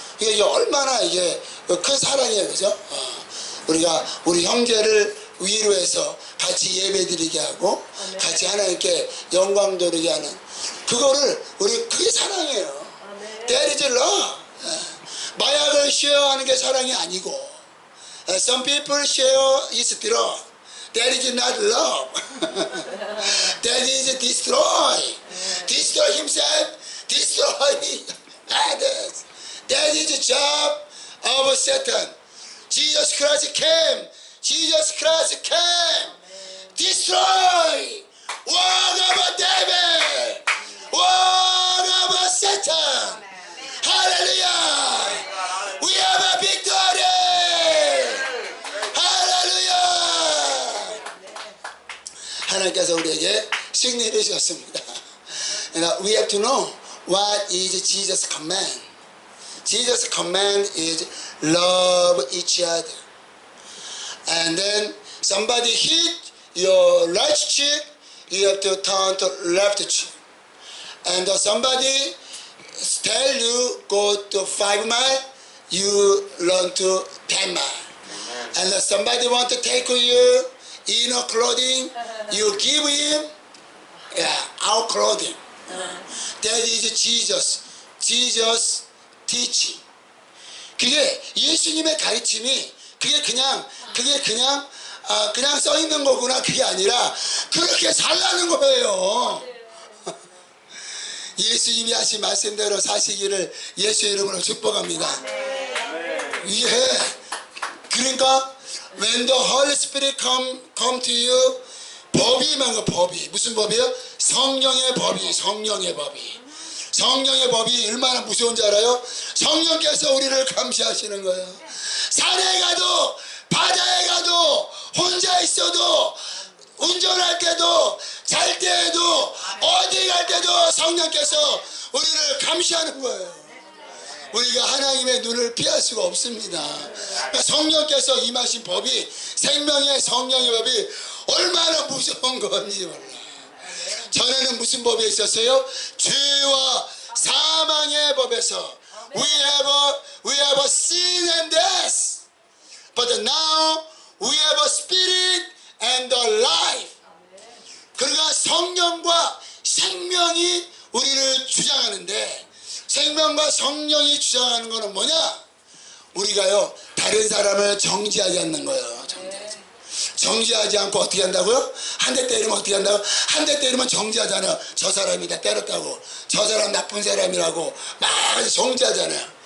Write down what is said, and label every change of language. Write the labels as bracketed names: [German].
[Korean] 이게 얼마나 이게 큰 사랑이에요, 그죠? 우리가 우리 형제를 위로해서 같이 예배 드리게 하고 같이 하나님께 영광 돌리게 하는 그거를 우리 그게 사랑이에요. [English] That is love. [Korean] 마약을 쉐어하는 게 사랑이 아니고, [English] some people share is drug. That is not love. That is destroy. Destroy himself, destroy others. That is the job of Satan. Jesus Christ came. Jesus Christ came. Destroy. Work of devil. Work of Satan. Hallelujah. We have a victory. Hallelujah. [Korean] 하나님께서 우리에게 승리를 주셨습니다. [English] We have to know what is Jesus' command. Jesus' command is love each other. And then somebody hit your right cheek, you have to turn to left cheek. And somebody tell you go to 5 miles, you run to 10 miles. And somebody want to take you inner clothing, you give him our clothing. That is Jesus teaching. [Korean] 그게 예수님의 가르침이 그게 그냥 써 있는 거구나, 그게 아니라 그렇게 살라는 거예요. 예수님이 하신 말씀대로 사시기를 예수 이름으로 축복합니다. 예. 그러니까 [English] when the Holy Spirit come to you, [Korean] 법이 임한 거. 법이 무슨 법이에요? 성령의 법이. 성령의 법이 얼마나 무서운지 알아요? 성령께서 우리를 감시하시는 거예요. 산에 가도 바다에 가도 혼자 있어도 운전할 때도 잘 때에도 어디 갈 때도 성령께서 우리를 감시하는 거예요. 우리가 하나님의 눈을 피할 수가 없습니다. 그러니까 성령께서 임하신 법이, 생명의 성령의 법이 얼마나 무서운 건지 몰라. 전에는 무슨 법이 있었어요? 죄와 사망의 법에서 [English] we have sin and death. But now we have a spirit and a life. [Korean] 그러니까 성령과 생명이 우리를 주장하는데, 생명과 성령이 주장하는 것은 뭐냐? 우리가요 다른 사람을 정죄하지 않는 거예요. 정죄하지 않고 어떻게 한다고요? 한 대 때리면 어떻게 한다고? 한 대 때리면 정죄하잖아요. 저 사람이 다 때렸다고, 저 사람 나쁜 사람이라고 막 정죄하잖아요.